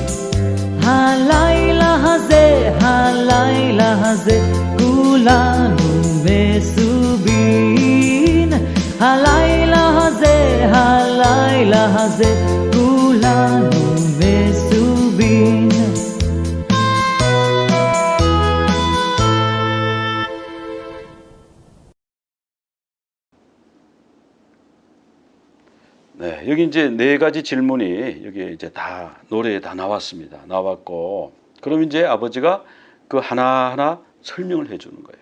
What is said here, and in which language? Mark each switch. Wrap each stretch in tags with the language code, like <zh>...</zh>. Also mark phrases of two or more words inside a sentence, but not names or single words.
<he>הלילה הזה כולנו מסובין. הלילה הזה כולנו מסובין.</he> <ko>네, 여기 이제 네 가지 질문이 여기 이제 다 노래에 다 나왔습니다. 나왔고, 그럼 이제 아버지가 그 하나하나 설명을 해주는 거예요.</ko>